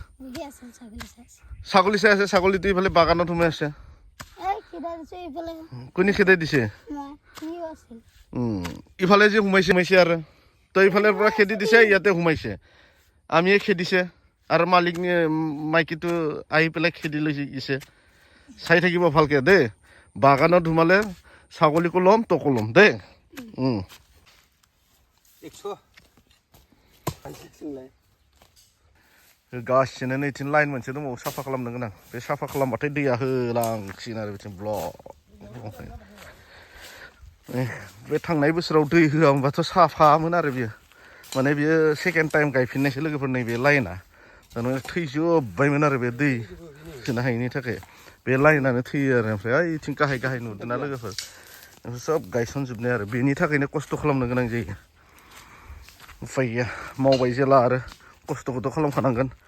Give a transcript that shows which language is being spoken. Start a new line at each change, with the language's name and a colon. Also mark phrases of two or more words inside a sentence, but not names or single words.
Assamese: ছাগলী চাই আছে ছাগলীটো ইফালে বাগানত সোমাই আছে কোনে খেদাই দিছে ইফালে যে সোমাইছে আৰু তই ইফালৰ পৰা খেদি দিছে ইয়াতে সোমাইছে আমিয়ে খেদিছে আৰু মাইকীটো আহি পেলাই খেদি লৈ গৈছে চাই থাকিব ভালকে দেই বাগানত সোমালে ছাগলীকো ল'ম তোকো ল'ম দেই
Bodo: गासिनो नैथिं लाइन मोनसे दंबावो साफा खालामनो गोनां बे साफा खालामबाथाय दैया होलांसिगोन आरो बिथिं ब्लक बे थांनाय बोसोराव दै होआमोनबाथ' साफामोन आरो बियो माने बियो
English: second time
Bodo: गायफिननायसो लोगोफोर नैबे लाइना थारमाने थैजोब्बायमोन आरो बे दै सोनो हायिनि थाखाय बे लाइनानो थैयो आरो ओमफ्राय ओइथिं गाहाय नुदोंना लोगोफोर सब गायसनजोबनाय आरो बेनि थाखायनो खस्थ' खालामनो गोनां जायो उफाय गैया मावबाय जेला आरो खस्थ'खौथ' खालामखानांगोन